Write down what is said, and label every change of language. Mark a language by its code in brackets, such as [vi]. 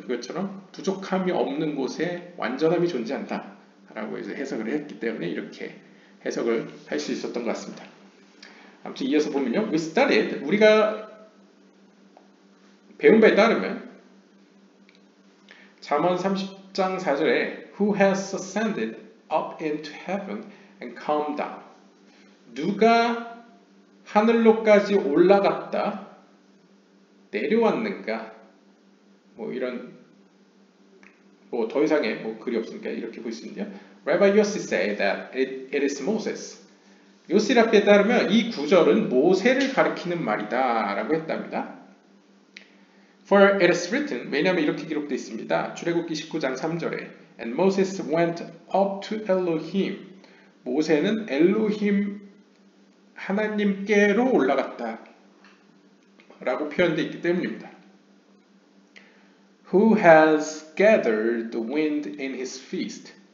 [ko] 그것처럼 부족함이 없는 곳에 완전함이 존재한다 라고 이제 해석을 했기 때문에 이렇게 해석을 할 수 있었던 것 같습니다. 아무튼 이어서 보면요. [en] We studied, [ko] 우리가 배운 바에 따르면 잠언 30장 4절에 [en] Who has ascended up into heaven and come down? [ko] 누가 하늘로까지 올라갔다 내려왔는가? 뭐 이런 뭐 더 이상의 뭐 글이 없으니까 이렇게 볼 수 있는데요. [en] Rabbi Yossi said that it is Moses. [ko] 요시 랍비에 따르면 이 구절은 모세를 가리키는 말이다 라고 했답니다. [en] For it is written, [ko] 왜냐하면 이렇게 기록되어 있습니다. 출애굽기 19장 3절에 [en] And Moses went up to Elohim. [ko] 모세는 엘로힘 하나님께로 올라갔다 라고 표현되어 있기 때문입니다. [en] Who has gathered the wind in his fist.